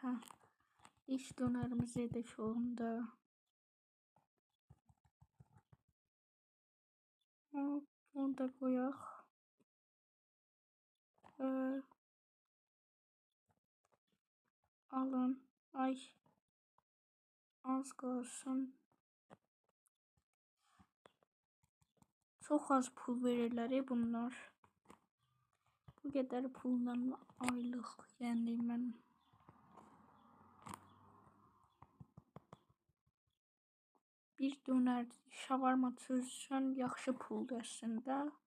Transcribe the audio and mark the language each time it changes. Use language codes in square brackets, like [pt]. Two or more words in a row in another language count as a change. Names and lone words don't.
[tr] İlk dönerimizi yedik onda. [az] Onu da koyaq. Alın. Ay. Az qalsın. Çox az pul verirlər bunlar. Bu qədər pulla aylıq. Yəni mən bir dönər şavarma üçün yaxşı puldur əslində.